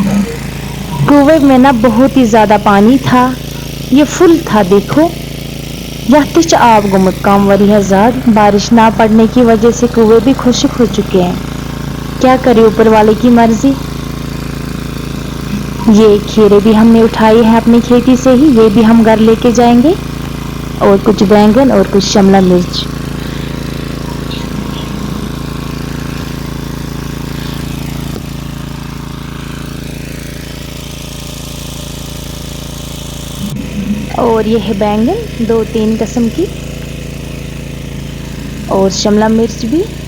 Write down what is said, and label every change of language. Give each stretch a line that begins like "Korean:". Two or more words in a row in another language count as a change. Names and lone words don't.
Hindi: कुएं में ना बहुत ही ज़्यादा पानी था, ये फुल था देखो। यह तो आब गोमुत कम वरिया ज़्यादा बारिश ना पड़ने की वजह से कुएं भी खुश्क हो चुके हैं। क्या करे ऊपर वाले की मर्जी। ये खीरे भी हमने उठाए हैं अपनी खेती से ही, ये भी हम घर लेके जाएंगे। और कुछ बैंगन और कुछ शिमला मिर्च। और ये है बैंगन 2-3 किस्म की, और शिमला मिर्च भी।